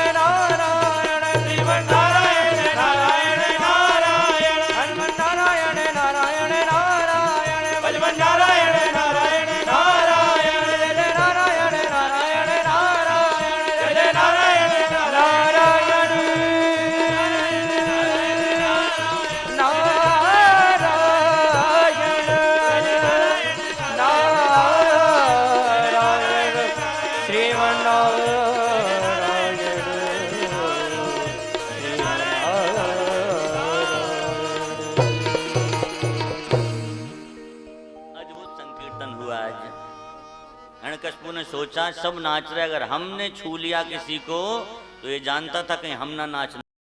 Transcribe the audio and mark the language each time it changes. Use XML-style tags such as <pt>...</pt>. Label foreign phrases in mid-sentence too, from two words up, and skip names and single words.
<hi>नारायण, श्रीमन नारायण नारायण नारायण, हनुमन नारायण नारायण नारायण, बलवन नारायण नारायण नारायण, जय जय नारायण नारायण नारायण, जय जय नारायण नारायण नारायण, श्रीमन अद्भुत संकीर्तन हुआ आज। हिरण्यकशिपु ने सोचा सब नाच रहे, अगर हमने छू लिया किसी को तो ये जानता था कहीं हम ना नाच</hi>